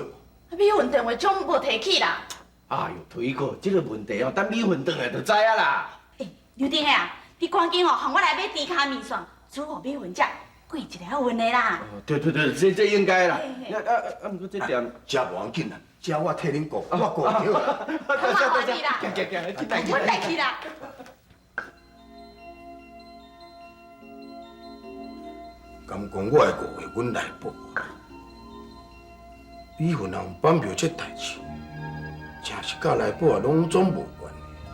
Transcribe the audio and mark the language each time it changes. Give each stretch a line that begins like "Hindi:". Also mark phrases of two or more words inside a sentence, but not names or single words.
Min Nan Chinese: 米粉电话总无提起啦。哎呦，推过这个问题哦，等米粉转来就知啊啦。刘丁啊，你赶紧哦，互我来买猪脚面线，煮互米粉食，过一个要运的啦。对，这应该啦。不过这点，这无要紧啦，这我替恁顾，我顾着啦。麻烦你啦，行，我来去啦。敢讲我会误会阮内部啊？米粉人绑票这代志，真是甲内部啊拢总无关的。